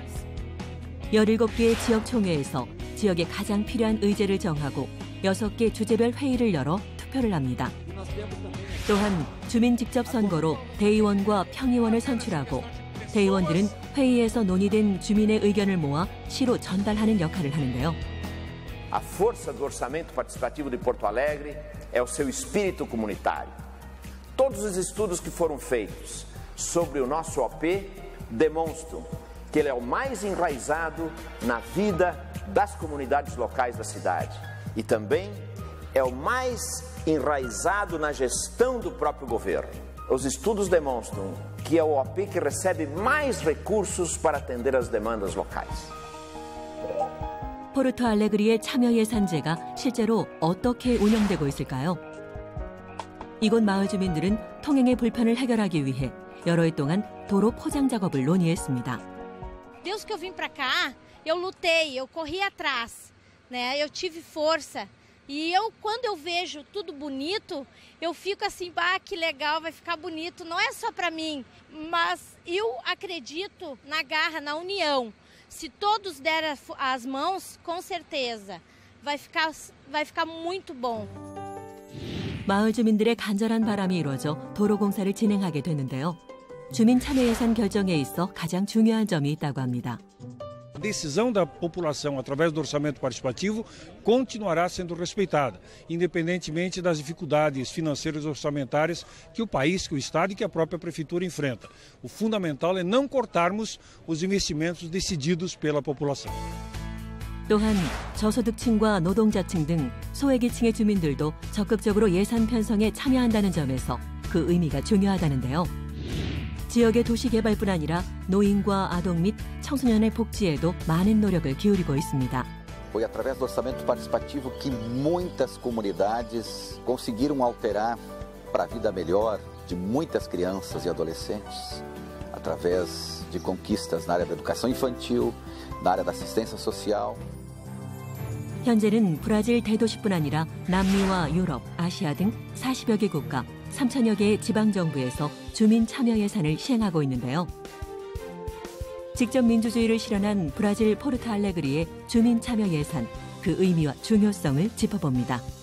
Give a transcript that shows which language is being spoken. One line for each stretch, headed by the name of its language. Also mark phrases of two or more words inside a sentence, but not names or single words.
Korean: 17개의 지역총회에서 지역에 가장 필요한 의제를 정하고 6개 주제별 회의를 열어 투표를 합니다. 또한 주민 직접 선거로 대의원과 평의원을 선출하고 대의원들은 회의에서 논의된 주민의 의견을 모아 시로 전달하는 역할을 하는데요.
Portuguese: A força do orçamento participativo de Porto Alegre é o seu espírito comunitário. Todos os estudos que foram feitos sobre o nosso OP demonstram que ele é o mais enraizado na vida das comunidades locais da cidade e também é o mais enraizado na gestão do próprio governo. Os estudos demonstram que é o OP que recebe mais recursos para atender as demandas locais.
Korean: 포르투 알레그리의 참여 예산제가 실제로 어떻게 운영되고 있을까요? 이곳 마을 주민들은 통행의 불편을 해결하기 위해 여러 해 동안 도로 포장 작업을 논의했습니다.
Portuguese: Desde que eu vim para cá, eu lutei, eu corri atrás, né? Eu tive força. E quando eu vejo tudo bonito, eu fico assim, que legal, vai ficar bonito. Não é só para mim, mas eu acredito na garra, na união. Se todos derem as mãos, com certeza, vai ficar muito bom.
Korean: 마을 주민들의 간절한 바람이 이루어져 도로 공사를 진행하게 됐는데요. 주민 참여 예산 결정에 있어 가장 중요한 점이 있다고 합니다.
Portuguese: A decisão da população através do orçamento participativo continuará sendo respeitada, independentemente das dificuldades financeiras e orçamentárias que o país, que o Estado e que a própria Prefeitura enfrenta. O fundamental é não cortarmos os investimentos decididos pela população.
Korean: 또한 저소득층과 노동자층 등 소외계층의 주민들도 적극적으로 예산 편성에 참여한다는 점에서 그 의미가 중요하다는데요. 지역의 도시개발뿐 아니라 노인과 아동 및 청소년의 복지에도 많은 노력을 기울이고 있습니다.
Portuguese: Foi através do orçamento participativo que muitas comunidades conseguiram alterar para a vida melhor de muitas crianças e adolescentes, através de conquistas na área da educação infantil, na área da assistência social.
Korean: 현재는 브라질 대도시뿐 아니라 남미와 유럽, 아시아 등 40여 개 국가, 3천여 개의 지방정부에서 주민 참여 예산을 시행하고 있는데요. 직접 민주주의를 실현한 브라질 포르투 알레그리의 주민 참여 예산, 그 의미와 중요성을 짚어봅니다.